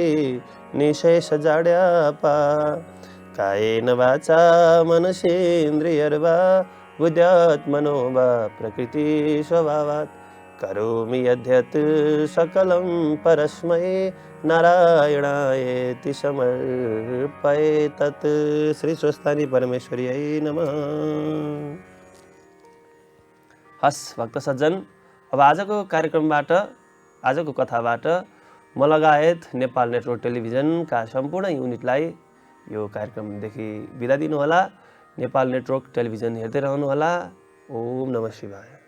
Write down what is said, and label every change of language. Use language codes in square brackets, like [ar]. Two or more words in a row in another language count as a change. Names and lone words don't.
[sa] निशेषजाड्यापा कायेन वाचा मनसेन्द्रियर्वा बुद्ध्यात्मनो वा प्रकृति स्वभावात् करोमि यद्यत् सकलं परस्मै नारायणायेति समर्पये तत्। श्री स्वस्थानी परमेश्वर्यै नमः। [ne] हस् भक्त सज्जन, अब आजको कार्यक्रमबाट, आजको कथाबाट म लगायत नेपाल नेटवर्क टेलिभिजनका सम्पूर्ण युनिटलाई यो कार्यक्रमदेखि बिदा दिनुहोला। नेपाल नेटवर्क टेलिभिजन हेर्दै रहनुहोला। [sa] ओम नमः शिवाय।